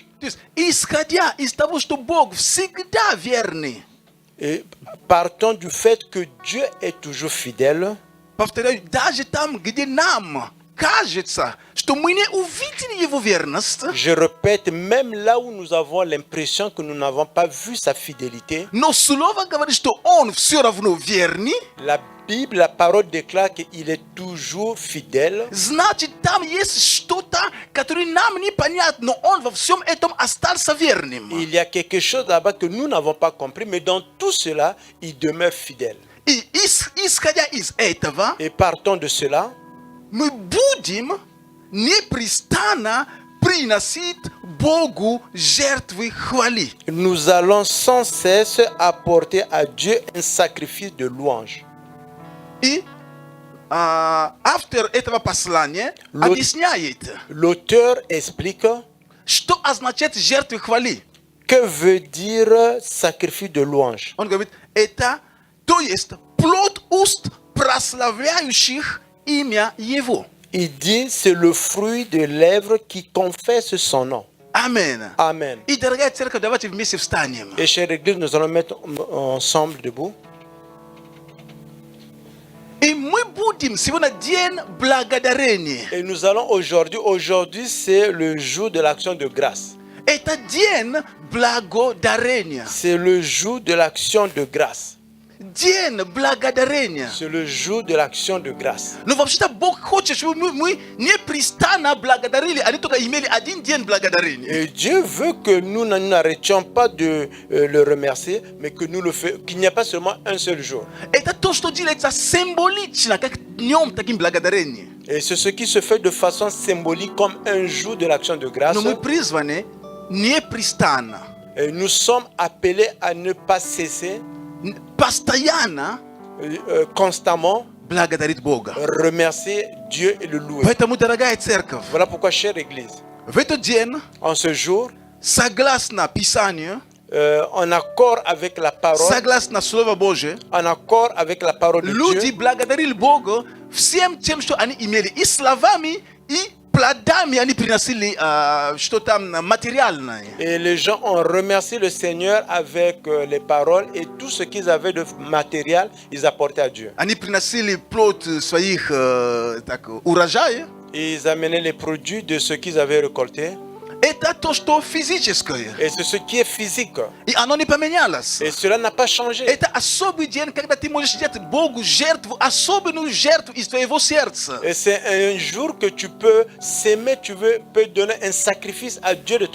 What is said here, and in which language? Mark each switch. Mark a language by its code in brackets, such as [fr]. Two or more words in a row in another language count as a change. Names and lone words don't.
[ru] То есть, исходя из того, что Бог всегда верный, [fr] Et partons du fait que Dieu est toujours fidèle. [ru] повторяю, даже там, где нам кажется, что мы не увидели Его верность, [fr] Je répète, même là où nous avons l'impression que nous n'avons pas vu sa fidélité, [ru] но Слово говорит, что Он все равно верный, [fr] la Bible, la parole déclare qu'il est toujours fidèle. [ru] значит, там есть что-то, которое нам непонятно, но Он во всем этом остался верным. [fr] Il y a quelque chose là-bas que nous n'avons pas compris, mais dans tout cela, il demeure fidèle. [ru] И исходя из этого, [fr] Et partons de cela, [ru] мы будем непрестанно приносить Богу жертвы хвали. [fr] nous allons sans cesse apporter à Dieu un sacrifice de louange. [ru] И автор этого послания объясняет, [fr] L'auteur explique [ru] Что означает жертвы хвали? [fr] Que veut dire sacrifice de louange? [ru] Он говорит, это, то есть, плод уст, прославляющих имя Его. [fr] Il dit, c'est le fruit de lèvres qui confesse son nom. [ru] Амен. [fr] Amen. [ru] И, дорогая церковь, давайте вместе встанем. [fr] Et chère Église, nous allons mettre ensemble debout. [ru] И мы будем сегодня день благодарения. [fr] Et nous allons aujourd'hui c'est le jour de l'action de grâce. [ru] Это день благодарения. [fr] C'est le jour de l'action de grâce. [ru] День благодарения. [fr] C'est le jour de l'action de grâce. [ru] Но вообще-то Бог хочет, чтобы мы непрестанно благодарили, а не только имели один день благодарения. [fr] Et Dieu veut que nous n'arrêtions pas de le remercier, mais que nous le fassions, qu'il n'y ait pas seulement un seul jour. [ru] Это то, что делается символично, как днем таким благодарения. [fr] Et c'est ce qui se fait de façon symbolique comme un jour de l'action de grâce. [ru] Но мы призваны непрестанно, [fr] Et nous sommes appelés à ne pas cesser, [ru] постоянно [fr] constamment, [ru] благодарить Бога. [fr] remercier Dieu et le louer. [ru] Поэтому, дорогая церковь, [fr] Voilà pourquoi, chère Église, [ru] в этот день, [fr] en ce jour, [ru] согласно Писанию, [fr] en accord avec la parole, [ru] согласно Слову Божие, [fr] en accord avec la parole de [ru] люди [fr] Dieu, [ru] благодарили Бога всем тем, что они имели, и словами, и плодами они приносили что-то материальное. [fr] et les gens ont remercié le Seigneur avec les paroles et tout ce qu'ils avaient de matériel, ils apportaient à Dieu. [ru] Они приносили плод своих урожая. [fr] Et ils amenaient les produits de ce qu'ils avaient récolté. [ru] Это то, что физическое. [fr] Et c'est ce qui est physique. [ru] И оно не поменялось. [fr] Et cela n'a pas changé. [ru] Это особый день, когда ты можешь сделать Богу жертву, особенную жертву из твоего сердца. [fr] Et c'est un jour que tu peux s'aimer, peux donner un sacrifice à Dieu de ton